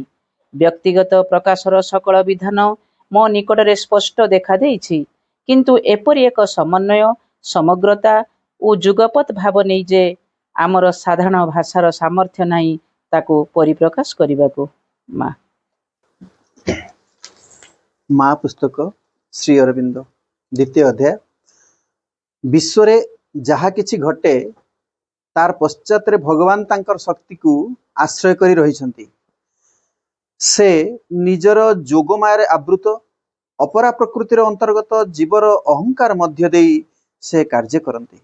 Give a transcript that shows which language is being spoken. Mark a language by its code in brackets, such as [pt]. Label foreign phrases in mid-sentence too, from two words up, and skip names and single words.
[or] ବ୍ୟକ୍ତିଗତ ପ୍ରକାଶର ସକଳ ବିଧାନ ମୋ ନିକଟରେ ସ୍ପଷ୍ଟ ଦେଖାଦେଇଛି, କିନ୍ତୁ ଏପରି ଏକ ସମନ୍ୱୟ, ସମଗ୍ରତା ଓ ଯୁଗପତ୍ ଭାବ ନେଇ ଯେ ଆମର ସାଧାରଣ ଭାଷାର ସାମର୍ଥ୍ୟ ନାହିଁ ତାକୁ ପରିପ୍ରକାଶ କରିବାକୁ। ମା ମା ପୁସ୍ତକ ଶ୍ରୀ ଅରବିନ୍ଦ। ଦ୍ୱିତୀୟ ଅଧ୍ୟାୟ ବିଶ୍ୱ ଯାହା କିଛି ଘଟେ ତା'ର ପଶ୍ଚାତ ଭଗବାନ ତାଙ୍କର ଶକ୍ତି କୁ ଆଶ୍ରୟ କରି ରହିଛନ୍ତି। ସେ ନିଜର ଯୋଗମାୟା ଆବୃତ ଅପରା ପ୍ରକୃତିର ଅନ୍ତର୍ଗତ ଜୀବର ଅହଂକାର ମଧ୍ୟ ଦେଇ ସେ କାର୍ଯ୍ୟ କରନ୍ତି।